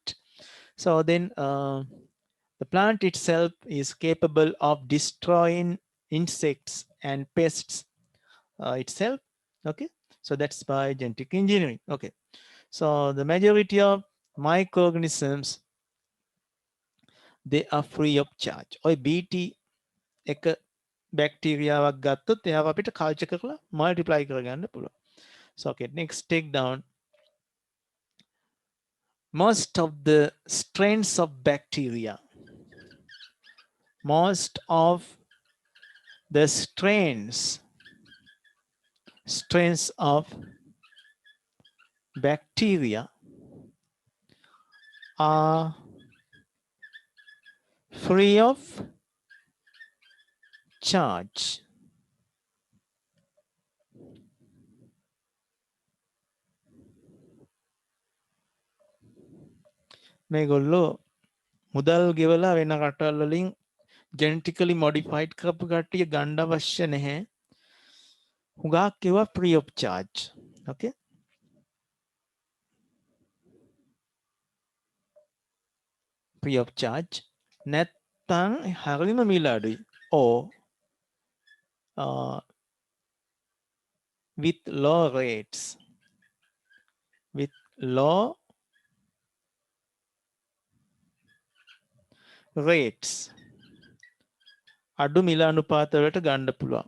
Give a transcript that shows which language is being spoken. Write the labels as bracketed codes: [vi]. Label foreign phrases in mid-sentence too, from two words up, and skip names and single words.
[en] So then the plant itself is capable of destroying insects and pests itself. Okay, so that's by genetic engineering. Okay, so the majority of microorganisms they are free of charge. [si] ඔය BT එක බැක්ටීරියාවක් ගත්තොත් එයාව අපිට කල්චර් කරලා මල්ටිප්ලයි කරගන්න පුළුවන්. [en] So okay, next take down. Most of the strains of bacteria, most of the strains of bacteria are free of charge. [si] මේගොල්ලෝ මුදල් ගෙවලා වෙන රටවල් වලින් [en] genetically modified [si] කරපු කට්ටිය ගන්න අවශ්‍ය නැහැ. හුඟක් කිව්වා [en] free of charge. Okay. Free of charge. [si] නැත්තම් හරිම මිල අඩුයි. [en] or with low rates. With low rates. [si] අඩු මිල අනුපාත වලට ගන්න පුළුවන්.